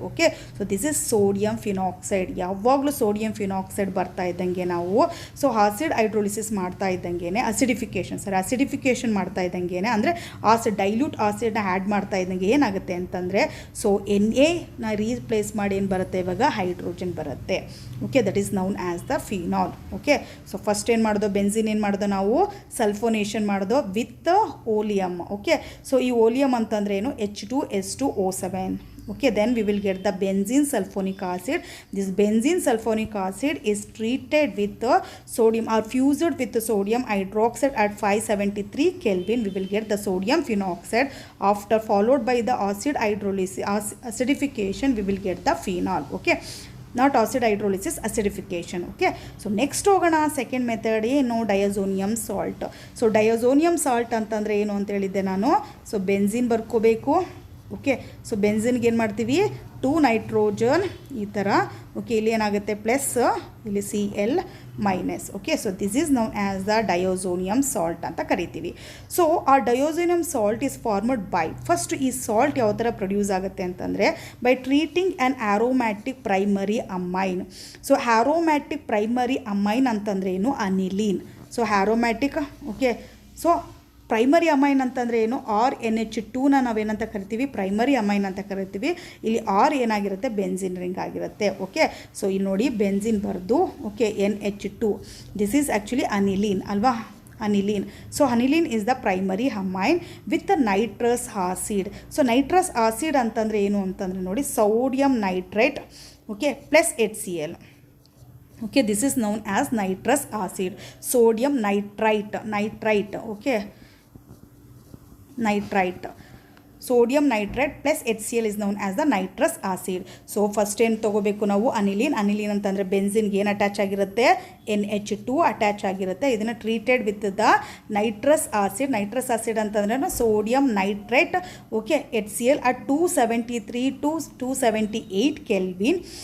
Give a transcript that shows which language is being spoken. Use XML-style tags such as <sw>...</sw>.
<kn>Okay,</kn> <en>So this is sodium phenoxide.</en> <kn>ಯಾವಾಗಲೂ sodium phenoxide ಬರ್ತಾ ಇದ್ದಂಗೆ ನಾವು ಸೊ ಆಸಿಡ್ ಹೈಡ್ರೋಲಿಸಿಸ್ ಮಾಡ್ತಾ ಇದ್ದಂಗೆ, ಅಸಿಡಿಫಿಕೇಷನ್ ಮಾಡ್ತಾ ಇದ್ದಂಗೆ, ಅಂದರೆ ಡೈಲ್ಯೂಟ್ ಆಸಿಡ್ನ ಆ್ಯಡ್ ಮಾಡ್ತಾ ಇದ್ದಂಗೆ ಏನಾಗುತ್ತೆ ಅಂತಂದರೆ, ಸೊ Na ರೀಪ್ಲೇಸ್ ಮಾಡಿ ಏನು ಬರುತ್ತೆ, ಇವಾಗ ಹೈಡ್ರೋಜನ್ ಬರುತ್ತೆ. Okay,</kn> <en>That is known as the phenol.</en> <kn>Okay, so first ಏನು ಮಾಡೋದು, ಬೆನ್ಝಿನ್ ಏನು ಮಾಡೋದು ನಾವು, ಸಲ್ಫೋನೇಷನ್ ಮಾಡೋದು ವಿತ್ ಓಲಿಯಮ್. ಓಕೆ, ಸೊ ಈ ಓಲಿಯಮ್ ಅಂತಂದ್ರೆ ಏನು, H2S2O7.</kn> <en>Okay, then we will get the benzene sulfonic acid. This benzene sulfonic acid is treated with the sodium or fused with the sodium hydroxide at 573 Kelvin. We will get the sodium phenoxide. After followed by the acid hydrolysis, acidification, we will get the phenol. Okay, not acid hydrolysis, acidification. Okay, so next hogana second method</en> <kn>ಏನು,</kn> <en>Diazonium salt.</en> <kn>So diazonium salt ಅಂತಂದರೆ ಏನು ಅಂತ ಹೇಳಿದ್ದೆ ನಾನು. So benzene ಬರ್ಕೋಬೇಕು. Okay, so ಬೆನ್ಝಿನ್ಗೆ ಏನು ಮಾಡ್ತೀವಿ, 2 nitrogen ಈ ಥರ. ಓಕೆ, ಇಲ್ಲಿ ಏನಾಗುತ್ತೆ ಪ್ಲಸ್, ಇಲ್ಲಿ Cl minus.</kn> <en>okay, so this is known as the diazonium salt</en> <kn>ಅಂತ ಕರಿತೀವಿ. ಸೊ ಆ</kn> <en>diazonium salt is formed by,</en> <kn>first ಈ ಸಾಲ್ಟ್ ಯಾವ ಥರ ಪ್ರೊಡ್ಯೂಸ್ ಆಗುತ್ತೆ ಅಂತಂದರೆ,</kn> <en>By treating an aromatic primary amine.</en> <kn>So aromatic primary amine ಅಂತಂದ್ರೆ ಏನು, ಅನಿಲೀನ್. So ಆ್ಯರೋಮ್ಯಾಟಿಕ್. Okay, so primary amine ಅಂತಂದರೆ ಏನು, RNH2ನ ನಾವೇನಂತ ಕರಿತೀವಿ, ಪ್ರೈಮರಿ ಅಮೈನ್ ಅಂತ ಕರಿತೀವಿ. ಇಲ್ಲಿ R ಏನಾಗಿರುತ್ತೆ, ಬೆನ್ಸಿನ್ ರಿಂಗ್ ಆಗಿರುತ್ತೆ. ಓಕೆ, ಸೊ ಇಲ್ಲಿ ನೋಡಿ ಬೆನ್ಸಿನ್ ಬರೆದು, okay, NH2, this is actually ಅನಿಲೀನ್ ಅಲ್ವಾ, ಅನಿಲೀನ್.</kn> <en>So aniline is the primary amine with nitrous acid.</en> <kn>So nitrous acid ಅಂತಂದರೆ ಏನು ಅಂತಂದರೆ ನೋಡಿ, sodium nitrate, okay, plus HCl.</kn> <en>Okay, this is known as nitrous acid, sodium nitrite, okay, nitrite, sodium nitrate plus HCl is known as the nitrous acid. So first</en> <kn>ಏನು ತಗೋಬೇಕು ನಾವು, ಅನಿಲೀನ್. ಅನಿಲೀನ್ ಅಂತಂದರೆ ಬೆನ್ಸಿನ್ಗೆ ಏನು attach ಆಗಿರುತ್ತೆ, NH2 ಅಟ್ಯಾಚ್ ಆಗಿರುತ್ತೆ. ಇದನ್ನು</kn> <en>Treated with the nitrous acid.</en> <kn>Nitrous acid ಅಂತಂದ್ರೆ sodium nitrate, okay, HCl at 273 to 278 kelvin.</kn>